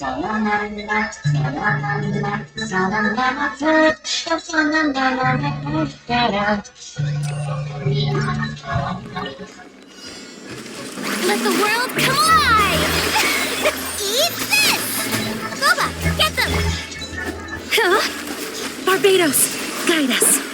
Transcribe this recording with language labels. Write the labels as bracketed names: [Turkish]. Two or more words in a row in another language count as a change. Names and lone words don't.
[English] Sa-la-la-la, sa-la-la-la, sa-la-la-la, sa-la-la-la-la-la-la. Let the world come alive! Eat this! Boba, get them! Huh? Barbados, guide us.